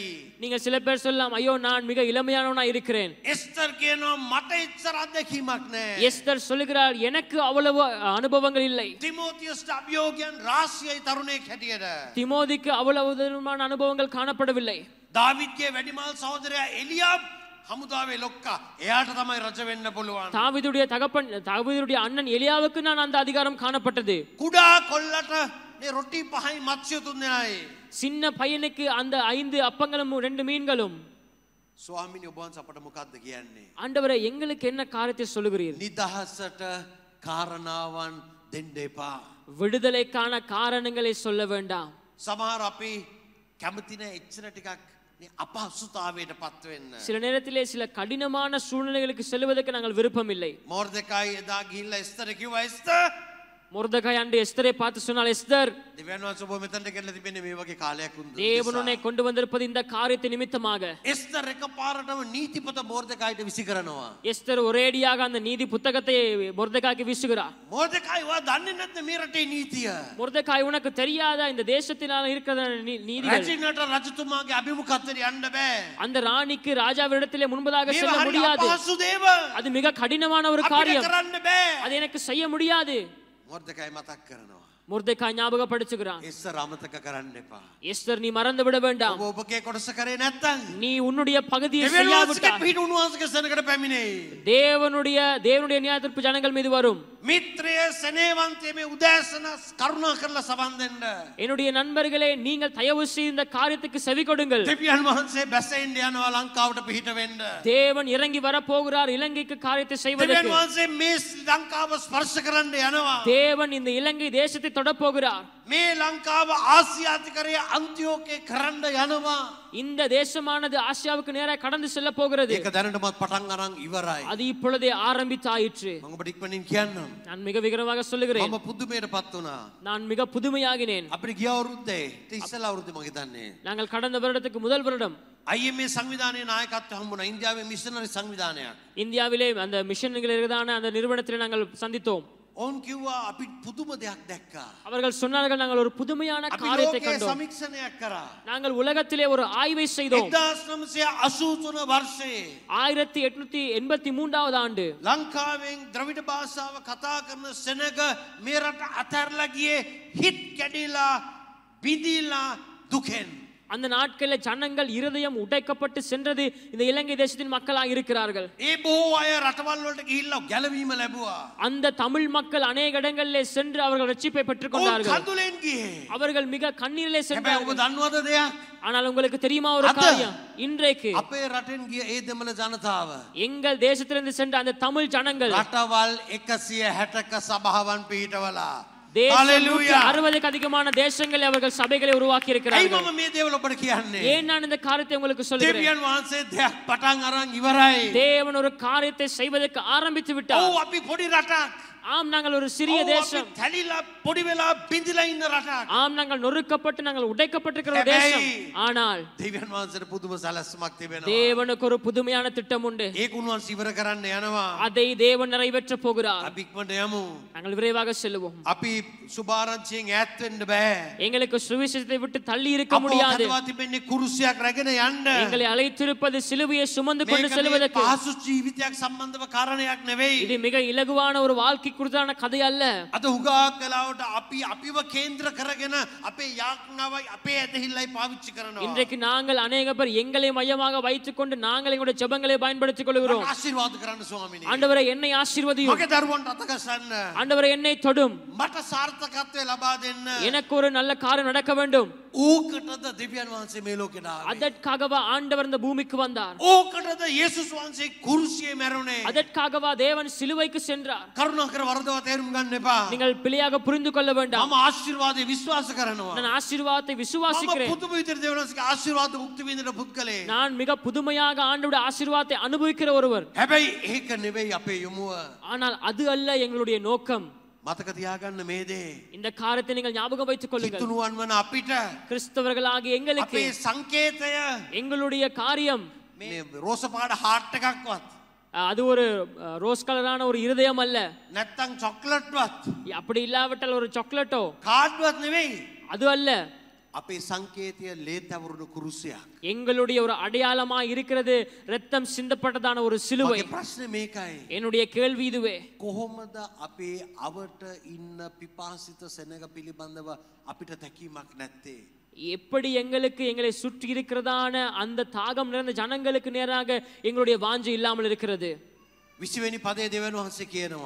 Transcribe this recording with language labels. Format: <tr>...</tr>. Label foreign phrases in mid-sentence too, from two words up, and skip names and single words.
<ta>நீங்கள் சில பேர் சொல்லலாம் ஐயோ நான் மிக இளமையானவனா இருக்கிறேன்.</ta> <si>එස්තර් කියනවා මට ඉච්චර අත්දැකීමක් නැහැ.</si> <ta>எஸ்தர் சொல்லுகிறார் எனக்கு அவ்வளவு அனுபவங்கள் இல்லை.</ta> <si>තිමෝතියස්ට අභියෝගයන් රාශියයි තරුණයෙක් හැටියට.</si> <ta>திமோதிக்கு அவ்வளவு விதமான அனுபவங்கள் காணப்படவில்லை.</ta> <si>දාවිද්ගේ වැඩිමල් සහෝදරයා එලියාබ් හමුදාවේ ලොක්කා. එයාට තමයි රජ වෙන්න පුළුවන්.</si> <ta>தாவீதுடைய அண்ணன் எலியாவுக்கு நான் அந்த அதிகாரம் காணப்பட்டது.</ta> <si>කුඩා කොල්ලට මේ රොටි පහයි මත්ස්‍ය තුන් දෙනායි.</si> <ta>சின்ன பையனுக்கு அந்த 5 அப்பங்களும் 2 மீன்களும்.</ta> <si>ස්වාමීනි ඔබ වහන්සේ අපට මොකද්ද කියන්නේ?</si> <ta>ஆண்டவரே எங்களுக்கு என்ன காரியத்தை சொல்லுகிறீர்?</ta> <si>නිදහසට කාරණාවන් දෙන්න එපා.</si> <ta>விடுதலைக்கான காரணங்களை சொல்ல வேண்டாம்.</ta> <si>සමහර අපි කැමති නැහැ එච්චර ටිකක් අපහසුතාවයට පත් වෙන්න.</si> <ta>சில நேரத்திலே சில கடினமான சூழ்நிலைகளுக்கு செல்வதற்கு நாங்கள் விருப்பம் இல்லை.</ta> <si>මොර්දෙකයි එදා ගිහිල්ලා එස්තර කිව්වා එස්තර</si> <ta>மொர்தெகாய் அன்று எஸ்தரை பார்த்து சொன்னால் எஸ்தர்</ta> <si>දෙවියන් වහන්සේ ඔබ මෙතනට ගෙනලා තිබෙන්නේ මේ වගේ කාලයක් උන්ද.</si> <ta>தேவன் உன்னை கொண்டு வந்திருப்பது இந்த காரியத்தை நிமித்தமாக.</ta> <si>එස්තර එකපාරටම නීතිපත මොර්දෙකයිට විසි කරනවා.</si> <ta>எஸ்தர் ஒரேடியாக அந்த நீதி புத்தகத்தை மொர்தெகாய்க்கு வீசுகிறார்.</ta> <si>මොර්දෙකයි වා දන්නේ නැද්ද මේ රටේ නීතිය?</si> <ta>மொர்தெகாய் உனக்கு தெரியாதா இந்த தேசத்தினால இருக்கிற நீதிகள்?</ta> <si>රජිනට රජතුමාගේ අභිමුඛත්වයට යන්න බෑ.</si> <ta>அந்த ராணிக்கு ராஜாவிடத்திலே முன்பதாக</ta> <si>මේවා</si> <ta>செல்ல</ta> <si>හරි</si> <ta>முடியாது.</ta> <si>අපහසු දේවල්.</si> <ta>அது மிக கடினமான ஒரு</ta> <si>අපිට</si> <ta>காரியம்.</ta> <si>කරන්න බෑ.</si> <ta>அது எனக்கு செய்ய முடியாது.</ta> <si>මොර්දෙකයි මතක් කරනවා.</si> <ta>மொர்தெகாய் ஞாபகப்படுத்துகிறான்.</ta> <si>එස්තර අමතක කරන්න එපා.</si> <ta>எஸ்தர் நீ மறந்து விட வேண்டாம்.</ta> <si>ඔබ ඔබගේ කොටස කරේ නැත්තම්</si> <ta>நீ உன்னுடைய பகுதியை</ta> <si>දෙවියන් වහන්සේගේ</si> <ta>செய்யாவிட்டால்</ta> <si>පිහිට උන්වහන්සේගේ සෙනඟට පැමිණෙයි.</si> <ta>தேவனுடைய நியாயத்தீர்ப்பு ஜனங்கள் மீது வரும்.</ta> <si>මිත්‍රය සෙනෙහවන්තය මේ උදෑසන කරුණා කරලා සවන් දෙන්න.</si> <ta>என்னுடைய நண்பர்களே நீங்கள் தயவு செய்து இந்த காரியத்துக்கு செவி கொடுங்கள்.</ta> <si>දෙවියන් වහන්සේ බැසෙන්න යනවා ලංකාවට පිහිට වෙන්න.</si> <ta>தேவன் இறங்கி வர போகிறார் இலங்கைக்கு காரியத்தை</ta> <si>දෙවියන්</si> <ta>செய்வதற்கு.</ta> <si>වහන්සේ මේ ලංකාව ස්පර්ශ කරන්න යනවා.</si> <ta>தேவன் இந்த இலங்கை தேசத்தை தொட போகிறார்.</ta> <si>මේ ලංකාව ආසියාතිකරයේ අන්තිෝකේ කරන්න යනවා.</si> <ta>இந்த தேசமானது ஆசியாவுக்கு நேராக கடந்து செல்ல போகிறது.</ta> <si>ඒක දැනටමත් පටන් අරන් ඉවරයි.</si> <ta>அது இப்பொழுதே ஆரம்பித்தாயிற்று.</ta> <si>මම ඔබට ඉක්මනින් කියන්නම්.</si> <ta>நான் மிக விகரமாக சொல்லுகிறேன்.</ta> <si>මම පුදුමයටපත් වුණා.</si> <ta>நான் மிக புதுமையாகினேன்.</ta> <si>අපිට ගිය අවුරුද්දේ ඉස්සෙල්ලා අවුරුද්දේ මම හිතන්නේ</si> <ta>நாங்கள் கடந்த வருடத்துக்கு முதல் வருடம்</ta> <si>IMA සංවිධානයේ නායකත්වය හම්බුණා. ඉන්දියාවේ මිෂනරි සංවිධානයක්.</si> <ta>இந்தியாவிலே அந்த மிஷன்கள் இருக்கிறதான அந்த நிறுவனத்தில் நாங்கள் சந்தித்தோம்.</ta> <si>ඔවුන් කිව්වා අපි පුදුම දෙයක් දැක්කා.</si> <ta>அவர்கள் சொன்னார்கள் நாங்கள் ஒரு புதுமையான</ta> <si>අපි</si> <ta>காரியத்தை</ta> <si>ලෝකයේ</si> <ta>கண்டோம்.</ta> <si>සමීක්ෂණයක් කරා.</si> <ta>நாங்கள் உலகத்திலே ஒரு ஆய்வை செய்தோம்.</ta> <si>1983 වර්ෂයේ</si> <ta>1883வது ஆண்டு</ta> <si>ලංකාවෙන් ද්‍රවිඩ භාෂාව කතා කරන සෙනග මේ රට අතහැරලා ගියේ හිත් කැඩිලා බිඳිලා දුකෙන්.</si> <ta>அந்த நாட்களில் ஜனங்கள் இருதயம் உடைக்கப்பட்டு சென்றது இந்த இலங்கை தேசத்தின் மக்களாக இருக்கிறார்கள்.</ta> <si>ඒ බොහෝ අය රටවල් වලට ගිහිල්ලා ගැලවීම ලැබුවා.</si> <ta>அந்த தமிழ் மக்கள் அநேக இடங்களிலே சென்று அவர்கள் ரட்சிப்பை பெற்றுக் கொண்டார்கள்.</ta> <si>කඳුලෙන් ගියේ.</si> <ta>அவர்கள் மிக கண்ணீரிலே</ta> <si>හැබැයි ඔබ</si> <ta>சென்றார்கள்.</ta> <si>දන්නවද දෙයක්?</si> <ta>ஆனால் உங்களுக்கு தெரியுமா ஒரு அத- காரியம்? இன்றைக்கு</ta> <si>අපේ රටෙන් ගිය ඒ දෙමළ ජනතාව</si> <ta>எங்கள் தேசத்திலிருந்து சென்ற அந்த தமிழ் ஜனங்கள்</ta> <si>රටවල් 160ක සභාවන් පිහිටවලා.</si> <ta>தேசம் 60க்கு அதிகமான தேசங்களை அவர்கள் சபைகளை உருவாக்கி</ta> <si>ඇයි</si> <ta>இருக்கிறார்கள்.</ta> <si>මම මේ දේවල් ඔබට කියන්නේ?</si> <ta>ஏன் நான் இந்த காரியத்தை உங்களுக்கு சொல்கிறேன்?</ta> <si>දෙවියන් වහන්සේ දෙයක් පටන් අරන් ඉවරයි.</si> <ta>தேவன் ஒரு காரியத்தை செய்வதற்கு ஆரம்பித்து விட்டார்.</ta> <si>ඔව් අපි පොඩි රටක්.</si> <ta>ஆம் நாங்கள் ஒரு சிறிய</ta> <si>ඔව් අපි</si> <ta>தேசம்.</ta> <si>තැලිලා පොඩි වෙලා බිඳිලා ඉන්න රටක්.</si> <ta>ஆம் நாங்கள் நொறுக்கப்பட்டு நாங்கள் உடைக்கப்பட்டிருக்கிற ஒரு</ta> <si>හැබැයි</si> <ta>தேசம். ஆனால்</ta> <si>දෙවියන් වහන්සේට පුදුම සැලැස්මක් තිබෙනවා.</si> <ta>தேவனுக்கு ஒரு புதுமையான திட்டம் உண்டு.</ta> <si>ඒක උන්වහන්සේ ඉවර කරන්න යනවා.</si> <ta>அதை தேவன் நிறைவேற்ற போகிறார்.</ta> <si>අපි ඉක්මනට යමු.</si> <ta>நாங்கள் விரைவாக செல்லுவோம்.</ta> <si>අපි සුභාරංචියෙන් ඈත් වෙන්න බෑ.</si> <ta>எங்களுக்கு சுவிசேஷத்தை விட்டு தள்ளி இருக்க</ta> <si>අපව</si> <ta>முடியாது.</ta> <si>කැඳවා තිබෙන්නේ කුරුසියක් රැගෙන යන්න.</si> <ta>எங்களை அழைத்திருப்பது சிலுவையை சுமந்து கொண்டு</ta> <si>මේක මේ</si> <ta>செல்வதற்கு.</ta> <si>පහසු ජීවිතයක් සම්බන්ධව කාරණයක් නෙවෙයි.</si> <ta>இது மிக இலகுவான ஒரு வாழ்க்கை குறித்தான கதை அல்ல.</ta> <si>අද හුඟක් වෙලාවට අපි අපිව කේන්ද්‍ර කරගෙන අපේ යාඥාවයි අපේ ඇදහිල්ලයි පාවිච්චි කරනවා.</si> <ta>இன்றைக்கு நாங்கள் அநேக பேர் எங்களை மையமாக வைத்துக் கொண்டு நாங்கள் எங்களுடைய ஜெபங்களை பயன்படுத்திக் கொள்கிறோம்.</ta> <si>ආශිර්වාද කරන්න ස්වාමිනේ.</si> <ta>ஆண்டவரே என்னை ஆசீர்வதியும்.</ta> <si>මගේ දරුවන්ට අත ගසන්න.</si> <ta>ஆண்டவரே என்னை தொடும்.</ta> <si>මට සාර්ථකත්වය ලබා දෙන්න.</si> <ta>எனக்கு ஒரு நல்ல காரியம் நடக்க வேண்டும்.</ta> <si>ඕකටද දෙවියන් වහන්සේ මේ ලෝකෙට ආවේ.</si> <ta>அதற்காகவா ஆண்டவர் இந்த பூமிக்கு வந்தார்.</ta> <si>ඕකටද යේසුස් වහන්සේ කුරුසියේ මැරුණේ.</si> <ta>அதற்காகவா தேவன் சிலுவைக்கு சென்றார்.</ta> <si>කරුණාකර වරදවා තේරුම් ගන්න එපා.</si> <ta>நீங்கள் பிழையாக புரிந்து கொள்ள வேண்டாம்.</ta> <si>මම ආශිර්වාදේ විශ්වාස කරනවා.</si> <ta>நான் ஆசீர்வாதத்தை</ta> <si>මම</si> <ta>விசுவாசிக்கிறேன்.</ta> <si>පුදුම විදිහට දෙවියන් වහන්සේගේ ආශිර්වාද මුක්ති විඳින පුද්ගලයෙක්.</si> <ta>நான் மிக புதுமையாக ஆண்டவருடைய ஆசீர்வாதத்தை அனுபவிக்கிற ஒருவர்.</ta> <si>හැබැයි ඒක නෙවෙයි අපේ යොමුව.</si> <ta>ஆனால் அது அல்ல எங்களுடைய நோக்கம்.</ta> <si>මතක තියාගන්න මේ දේ.</si> <ta>இந்த காரியத்தை நீங்கள் ஞாபகம் வைத்துக் கொள்ளுங்கள்.</ta> <si>කිතුණුවන් වන අපිට</si> <ta>கிறிஸ்தவர்களாகிய எங்களுக்கு</ta> <si>අපේ සංකේතය</si> <ta>எங்களுடைய காரியம்</ta> <si>මේ රෝස පාට හાર્ට් එකක්වත්</si> <ta>அது ஒரு ரோஸ் கலரான ஒரு இருதயம் அல்ல.</ta> <si>නැත්තම් චොක්ලට්වත්</si> <ta>அப்படி இல்லாவிட்டால் ஒரு சாக்லேட்டோ</ta> <si>කාඩ්වත් නෙවෙයි.</si> <ta>அது அல்ல.</ta> <si>අපේ සංකේතය ලේ තවරුණු කුරුසියක්.</si> <ta>எங்களுடைய ஒரு அடையாளமா இருக்கிறது ரத்தம் சிந்தப்பட்டதான ஒரு சிலுவை.</ta> <si>මගේ ප්‍රශ්නේ මේකයි.</si> <ta>என்னுடைய கேள்வி இதுவே.</ta> <si>කොහොමද අපේ අවට ඉන්න පිපාසිත සෙනග පිළිබඳව අපිට තැකීමක් නැත්තේ?</si> <ta>எப்படி எங்களை சுற்றி இருக்கிறதான அந்த தாகம் நிறைந்த ஜனங்களுக்கு நேராக எங்களுடைய வாஞ்சை இல்லாமல் இருக்கிறது?</ta> <si>20 වෙනි පදයේ දෙවියන් වහන්සේ කියනවා</si>